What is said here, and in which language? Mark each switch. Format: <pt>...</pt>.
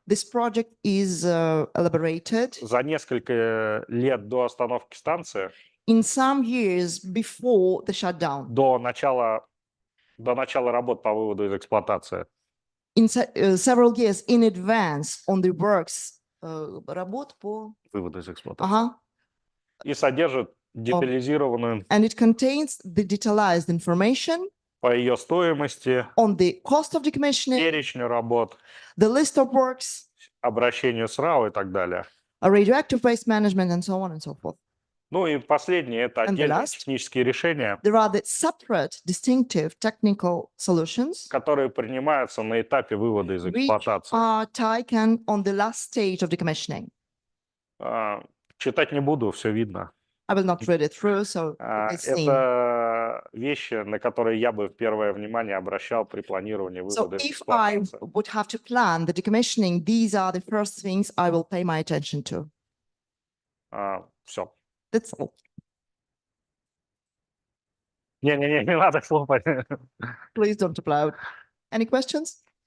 <en>This project is elaborated</en> <ru>за несколько лет до остановки станции,</ru> <en>in some years before the shutdown,</en> <ru>до начала работ по выводу из эксплуатации.</ru> <en>in several years in advance on the works</en> <ru>работ по Вывода из эксплуатации. И содержит детализированную</ru> <en>and it contains the detailed information</en> <ru>по ее стоимости,</ru> <en>on the cost of decommissioning,</en> <ru>перечню работ,</ru> <en>the list of works,</en> <ru>обращению с РАО и так далее.</ru> <en>radioactive waste management, and so on and so forth.</en> <ru>Ну и последнее – это</ru> <en>And the</en> <ru>отдельные</ru> <en>last?</en> <ru>технические решения,</ru> <en>There are the separate, distinctive technical solutions</en> <ru>которые принимаются на этапе вывода из</ru> <en>which</en> <ru>эксплуатации.</ru> <en>are taken on the last stage of decommissioning.</en> <ru>Читать не буду, все видно.</ru> <en>I will not read it through, so it's seen.</en> <ru>Это вещи, на которые я бы первое внимание обращал при планировании</ru> <en>So</en> <ru>вывода из</ru> <en>if I</en> <ru>эксплуатации.</ru> <en>would have to plan the decommissioning, these are the first things I will pay my attention to.</en> <ru>Все.</ru> <en>That's all.</en> <ru>Не надо хлопать.</ru> <en>Please don't applaud. Any questions?</en>